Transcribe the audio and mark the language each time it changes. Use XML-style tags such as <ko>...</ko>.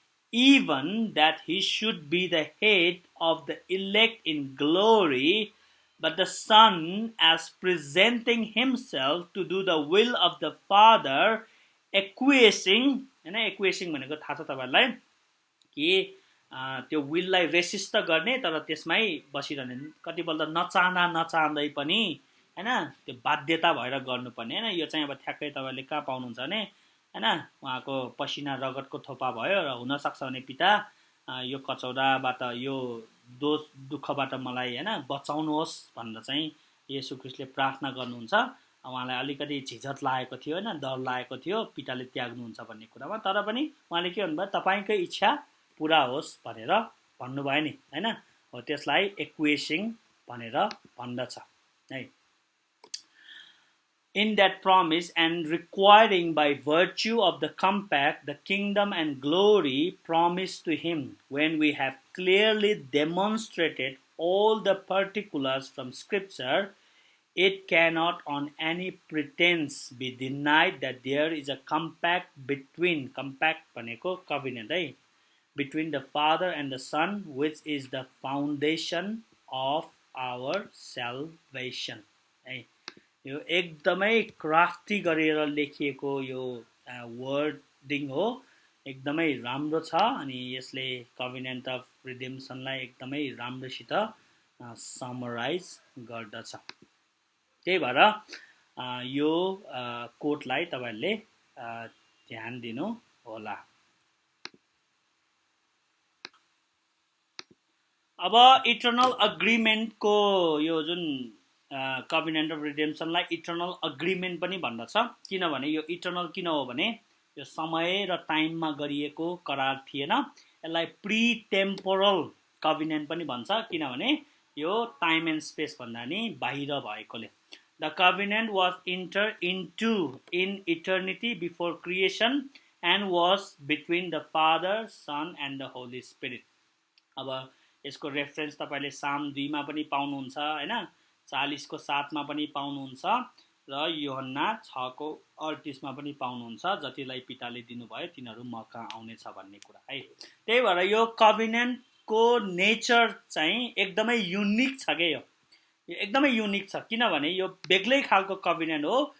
<en>even that he should be the head of the elect in glory, but the Son as presenting himself to do the will of the Father, acquiescing,</en> <ne>हैन एक्वेसिङ भनेको थाहा छ तपाईहरुलाई कि त्यो विललाई resist गर्ने तर त्यसमै बसिरहने, कतिपल्ट नचाहँदै पनि हैन त्यो बाध्यता भएर गर्नुपर्ने हैन। यो चाहिँ अब ठ्याक्कै तपाईले कहाँ पाउनुहुन्छ भने हैन उहाँको पसिना रगतको थोपा भयो र हुन सक्छ भने पिता यो कचौराबाट यो दोष दुःखबाट मलाई हैन बचाउनुहोस् भनेर चाहिँ येशू ख्रीष्टले प्रार्थना गर्नुहुन्छ। उहाँलाई अलिकति झिझक लागेको थियो हैन, डर लागेको थियो पिताले त्याग्नुहुन्छ भन्ने कुरामा, तर पनि उहाँले के भन्नुभयो, तपाईकै इच्छा पूरा होस् भनेर भन्नुभयो नि हैन। हो त्यसलाई एक्वेसिङ भनेर भन्दछ है।</ne> <en>In that promise and requiring by virtue of the compact the kingdom and glory promised to him, when we have clearly demonstrated all the particulars from scripture, it cannot on any pretense be denied that there is a compact</en> <ne>भनेको</ne> <en>covenant</en> <ne>है,</ne> <en>between the Father and the Son, which is the foundation of our salvation है।</en> <ne>यो एकदमै crafty गरेर लेखिएको यो wording हो, एकदमै राम्रो छ अनि यसले कभिनेन्ट अफ रिडेम्सनलाई एकदमै राम्रोसित समराइज गर्दछ। त्यही भएर यो कोटलाई तपाईहरुले ध्यान दिनु होला। अब इटर्नल अग्रिमेन्टको यो जुन कभिनेन्ट अफ रिडेम्सनलाई इटर्नल अग्रिमेन्ट पनि भन्दछ, किनभने यो इटर्नल किन हो भने यो समय र टाइममा गरिएको करार थिएन। यसलाई प्री टेम्पोरल कभिनेन्ट पनि भन्छ, किनभने यो टाइम एन्ड स्पेस भन्दा नि बाहिर भएकोले।</ne> <en>The covenant was entered into in eternity before creation and was between the Father, Son and the Holy Spirit.</en> <ne>अब यसको रेफरेन्स तपाईले साम 2 मा पनि पाउनुहुन्छ हैन, 40 को 7 मा पनि पाउनुहुन्छ र यूहन्ना 6 को 38 मा पनि पाउनुहुन्छ। जतिलाई पिताले दिनुभयो तिनीहरू मका आउनेछ भन्ने कुरा है। त्यही भएर यो कभिनेन्ट को नेचर चाहिँ एकदमै युनिक छ के, यो एकदमै युनिक छ, किनभने यो बेग्लै खालको कभिनेन्ट हो।</ne>